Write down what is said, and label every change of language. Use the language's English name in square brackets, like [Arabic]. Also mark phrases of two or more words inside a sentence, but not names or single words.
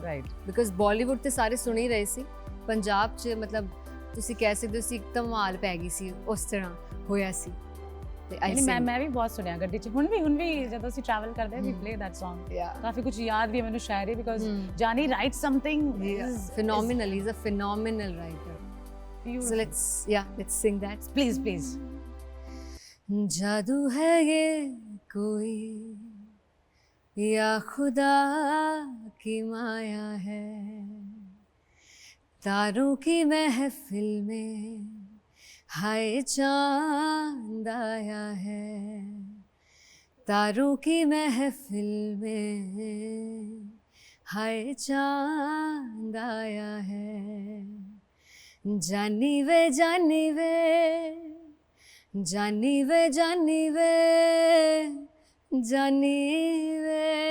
[Punjabi] ਰਾਈਟ ਬਿਕਾਜ਼ ਬਾਲੀਵੁੱਡ ਤੇ ਸਾਰੇ ਸੁਣ ਹੀ ਰਹੇ ਸੀ ਪੰਜਾਬ 'ਚ ਮਤਲਬ ਤੁਸੀਂ ਕਹਿ ਸਕਦੇ ਹੋ ਸੀ ਇੱਕ ਧਮਾਲ ਪੈ ਗਈ ਸੀ ਉਸ ਤਰ੍ਹਾਂ ਹੋਇਆ ਸੀ ਤੇ ਮੈਂ ਵੀ ਬਹੁਤ ਸੁਣਿਆ ਗੱਡੀ 'ਚ ਹੁਣ ਵੀ ਜਦੋਂ ਅਸੀਂ ਟਰੈਵਲ ਕਰਦੇ ਹਾਂ [English] we play that song [Punjabi] ਕਾਫੀ ਕੁਝ ਯਾਦ ਵੀ ਹੈ ਮੈਨੂੰ ਸ਼ਾਇਰੀ ਬਿਕਾਜ਼ ਜਾਨੀ [English] right something phenomenal he's a phenomenal writer so let's sing that please [Hindi] जादू है ये कोई या खुदा की माया है तारों की महफिल में हाय चांद आया है तारों की महफिल में हाय चांद आया है [Punjabi] ਜਾਨੀ ਵੇ ਜਾਨੀ ਵੇ ਜਾਨੀ ਵੇ ਜਾਨੀ ਵੇ ਜਾਨੀ ਵੇ